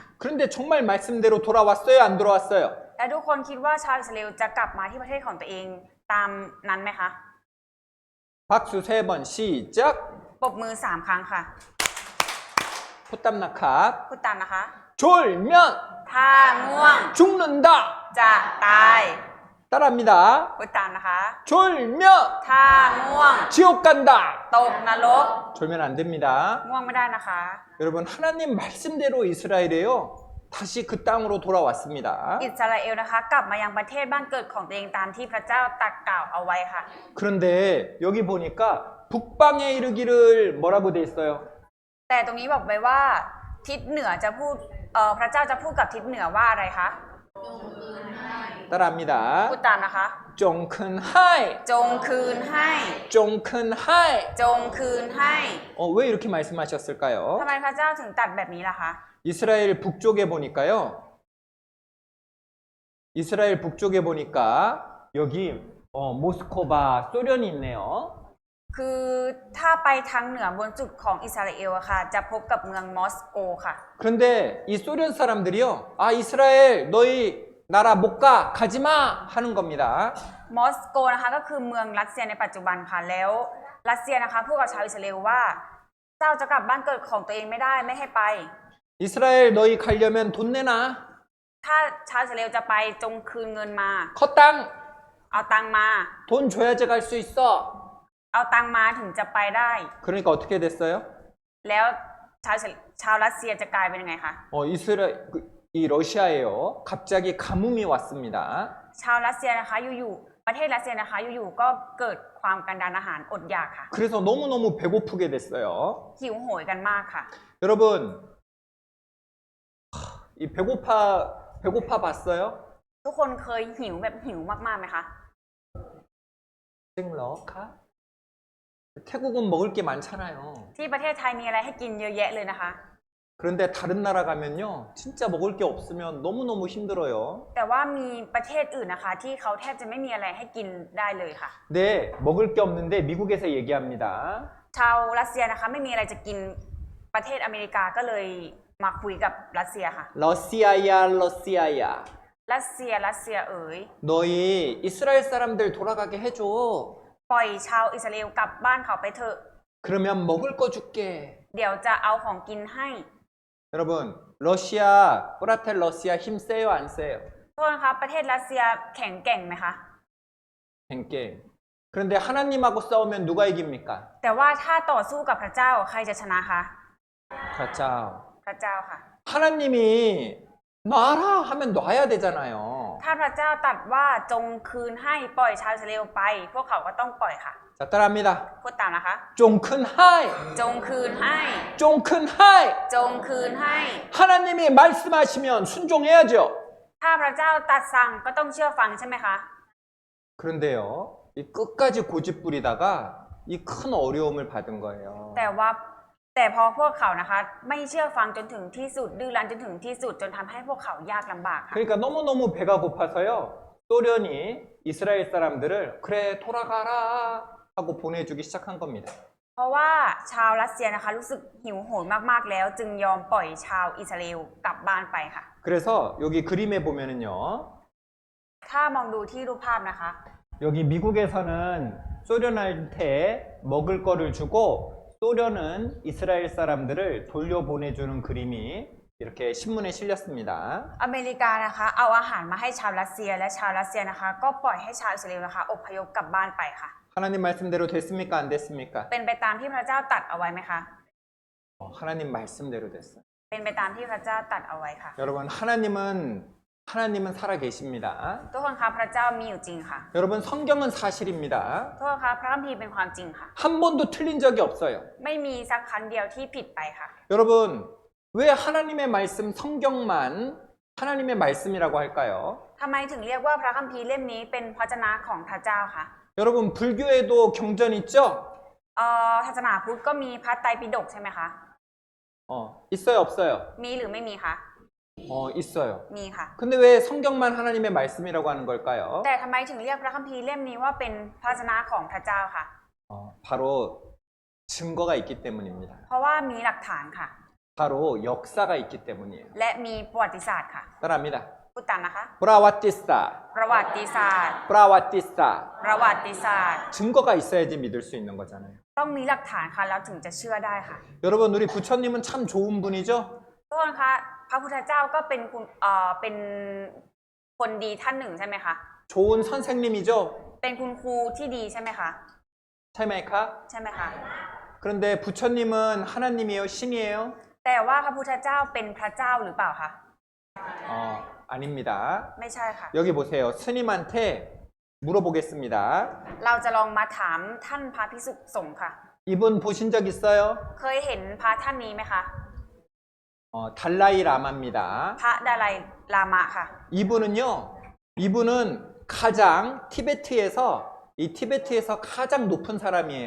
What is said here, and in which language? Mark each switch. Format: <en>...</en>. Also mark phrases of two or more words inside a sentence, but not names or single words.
<ko>그런데 정말 말씀대로 돌아왔어요? 안 돌아왔어요?</ko> <th>และทุกคนคิดว่าชาวอิสราเอลจะกลับมาที่ประเทศของตัวเองตามนั้นไหมคะ</th> <ko>박수 3번 시작.</ko> <th>ปรบมือ3ครั้งค่ะ พูดตามนะคะ พูดตามนะคะ</th> <ko>졸면</ko> <th>ถ้าง่วง</th> <ko>죽는다.</ko> <th>จะตาย</th> <ko>따라합니다.</ko> <th>พูดตามนะคะ</th> <ko>졸면</ko> <th>ถ้าง่วง</th> <ko>지옥 간다.</ko> <th>ตกนรก</th> <ko>졸면 안 됩니다.</ko> <th>ง่วงไม่ได้นะคะ</th> <ko>여러분 하나님 말씀대로 이스라엘이에요. 다시 그 땅으로 돌아왔습니다.</ko> <th>อิสราเอลนะคะกลับมายังประเทศบ้านเกิดของตัวเองตามที่พระเจ้าตรัสกล่าวเอาไว้ค่ะ</th> <ko>그런데 여기 보니까 북방에 이르기를 뭐라고 돼 있어요?</ko> <th>แต่ตรงนี้บอกไว้ว่าทิศเหนือจะพูดพระเจ้าจะพูดกับทิศเหนือว่าอะไรคะ</th> <ko>따라합니다.</ko> <th>พูดตามนะคะ จงคืนให้ จงคืนให้ จงคืนให้ จงคืนให้</th> <ko>왜 이렇게 말씀하셨을까요?</ko> <th>ทำไมพระเจ้าถึงตรัสแบบนี้ล่ะคะ</th> <ko>이스라엘 북쪽에 보니까요. 이스라엘 북쪽에 보니까 여기 모스코바 소련이 있네요.</ko> <th>คือถ้าไปทางเหนือบนจุดของอิสราเอลอะค่ะจะพบกับเมืองมอสโกค่ะ</th> <ko>그런데 이 소련 사람들이요. 아 이스라엘 너희 나라 못 가 가지 마 하는 겁니다.</ko> <th>มอสโกนะคะก็คือเมืองรัสเซียในปัจจุบันค่ะแล้วรัสเซียนะคะพูดกับชาวอิสราเอลว่าเจ้าจะกลับบ้านเกิดของตัวเองไม่ได้ไม่ให้ไป</th> <ko>이스라엘 너희 가려면 돈 내놔.</ko> <th>ถ้าชาวอิสราเอลจะไปจงคืนเงินมา ขอตังค์ เอาตังมา</th> <ko>돈 줘야지 갈 수 있어.</ko> <th>เอาตังมาถึงจะไปได้</th> <ko>그러니까 어떻게 됐어요?</ko> <th>แล้วชาวรัสเซียจะกลายเป็นยังไงคะ</th> <ko>이 러시아에요. 갑자기 가뭄이 왔습니다.</ko> <th>ชาวรัสเซียนะคะอยู่ประเทศรัสเซียนะคะอยู่ๆก็เกิดความกันดารอาหารอดอยากค่ะ</th> <ko>그래서 너무너무 배고프게 됐어요.</ko> <th>หิวโหยกันมากค่ะ</th> <ko>여러분, 이 배고파 봤어요?</ko> <th>ทุกคนเคยหิวแบบหิวมากๆไหมคะ จริงหรอคะ?</th> <ko>태국은 먹을 게 많잖아요.</ko> <th>ที่ประเทศไทยมีอะไรให้กินเยอะแยะเลยนะคะ</th> <ko>그런데 다른 나라 가면요, 진짜 먹을 게 없으면 너무너무 힘들어요.</ko> <th>แต่ว่ามีประเทศอื่นนะคะ ที่เขาแทบจะไม่มีอะไรให้กินได้เลยค่ะ</th> <ko>네, 먹을 게 없는데 미국에서 얘기합니다.</ko> <th>ชาวรัสเซียนะคะไม่มีอะไรจะกินประเทศอเมริกาก็เลยมาคุยกับรัสเซียค่ะ</th> <ko>러시아야, 러시아야.</ko> <th>รัสเซียเอ๋ย</th> <ko>너희 이스라엘 사람들 돌아가게 해줘.</ko> <th>ปล่อยชาวอิสราเอลกลับบ้านเขาไปเถอะ</th> <ko>그러면 먹을 거 줄게.</ko> <th>เดี๋ยวจะเอาของกินให้</th> <ko>여러분, 러시아, 프라텔 러시아 힘 세요, 안 세요?</ko> <th>โทษนะคะประเทศรัสเซียแข็งแกร่งไหมคะ เก่งเก่ง.</th> <ko>그런데 하나님하고 싸우면 누가 이깁니까?</ko> <th>แต่ว่าถ้าต่อสู้กับพระเจ้าใครจะชนะคะ</th> <ko>가짜.</ko> <th>พระเจ้าค่ะ</th> <ko>하나님이 놔라 하면 놔야 되잖아요.</ko> <th>ถ้าพระเจ้าตรัสว่าจงคืนให้ปล่อยชาวอิสราเอลไป พวกเขาก็ต้องปล่อยค่ะ</th> <ko>자, 따라합니다.</ko> <th>พูดตามนะคะ จงคืนให้. จงคืนให้ จงคืนให้. จงคืนให้</th> <ko>하나님이 말씀하시면 순종해야죠.</ko> <th>ถ้าพระเจ้าตรัสสั่งก็ต้องเชื่อฟังใช่ไหมคะ</th> <ko>그런데요, 이 끝까지 고집 부리다가 이 큰 어려움을 받은 거예요.</ko> <th>แต่พอพวกเขานะคะ ไม่เชื่อฟังจนถึงที่สุดดื้อรั้นจนถึงที่สุดจนทำให้พวกเขายากลำบากค่ะ</th> <ko>그러니까 너무너무 배가 고파서요. 소련이 이스라엘 사람들을 그래 돌아가라 하고 보내주기 시작한 겁니다.</ko> <th>เพราะว่าชาวรัสเซียนะคะรู้สึกหิวโหยมากๆแล้ว จึงยอมปล่อยชาวอิสราเอลกลับบ้านไปค่ะ</th> <ko>그래서 여기 그림에 보면은요.</ko> <th>ถ้ามองดูที่รูปภาพนะคะ</th> <ko>여기 미국에서는 소련한테 먹을 거를 주고 소련은 이스라엘 사람들을 돌려보내주는 그림이 이렇게 신문에 실렸습니다.</ko> <th>อเมริกานะคะเอาอาหารมาให้ชาวรัสเซียและชาวรัสเซียนะคะ ก็ปล่อยให้ชาวอิสราเอลนะคะอพยพกลับบ้านไปค่ะ</th> <ko>하나님 말씀대로 됐습니까? 안 됐습니까?</ko> <th>เป็นไปตามที่พระเจ้าตรัสเอาไว้ไหมคะ</th> <ko>하나님 말씀대로 됐어요.</ko> <th>เป็นไปตามที่พระเจ้าตรัสเอาไว้ค่ะ</th> <ko>여러분 하나님은 살아 계십니다.</ko> <th>ทุกคนคะพระเจ้ามีอยู่จริงค่ะ</th> <ko>여러분 성경은 사실입니다.</ko> <th>ทุกคนคะพระคัมภีร์เป็นความจริงค่ะ</th> <ko>한 번도 틀린 적이 없어요.</ko> <th>ไม่มีสักครั้งเดียวที่ผิดไปค่ะ</th> <ko>여러분 왜 하나님의 말씀 성경만 하나님의 말씀이라고 할까요?</ko> <th>ทำไมถึงเรียกว่าพระคัมภีร์เล่มนี้เป็นพระวจนะของพระเจ้าคะ</th> <ko>여러분 불교에도 경전 있죠?</ko> <th>ศาสนาพุทธก็มีพระไตรปิฎกใช่ไหมคะ</th> <ko>있어요, 없어요?</ko> <th>มีหรือไม่มีคะ</th> <ko>있어요.</ko> <th>มีค่ะ</th> <ko>근데 왜 성경만 하나님의 말씀이라고 하는 걸까요?</ko> <th>แต่ทำไมถึงเรียกพระคัมภีร์เล่มนี้ว่าเป็นพระวจนะของพระเจ้าค่ะ</th> <ko>바로 증거가 있기 때문입니다.</ko> <th>เพราะว่ามีหลักฐานค่ะ</th> <ko>바로 역사가 있기 때문이에요.</ko> <th>และมีประวัติศาสตร์ค่ะ</th> <ko>따라합니다.</ko> <th>พูดตามนะคะ 브라와티스타, ประวัติศาสตร์ 브라와티스타. ประวัติศาสตร์</th> <ko>증거가 있어야지 믿을 수 있는 거잖아요.</ko> <th>ต้องมีหลักฐานค่ะแล้วถึงจะเชื่อได้ค่ะ</th> <ko>여러분 우리 부처님은 참 좋은 분이죠?</ko> <th>ทุกคนคะพระพุทธเจ้าก็เป็นเป็นคนดีท่านหนึ่งใช่ไหมคะ</th> <ko>좋은 선생님이죠?</ko> <th>เป็นคุณครูที่ดีใช่ไหมคะ ใช่ไหมคะ? ใช่ไหมคะ</th> <ko>그런데 부처님은 하나님이에요? 신이에요?</ko> <th>แต่ว่าพระพุทธเจ้าเป็นพระเจ้าหรือเปล่าคะ</th> <ko>아닙니다.</ko> <th>ไม่ใช่ค่ะ</th> <ko>여기 보세요. 스님한테 물어보겠습니다.</ko> <th>เราจะลองมาถามท่านพระภิกษุสงฆ์ค่ะ</th> <ko>이분 보신 적 있어요?</ko> <th>เคยเห็นพระท่านนี้ไหมคะ</th> <ko>달라이 라마입니다.</ko> <th>พระดาไลลามะค่ะ</th> <ko>이분은 가장 티베트에서 가장 높은 사람이에요.</ko>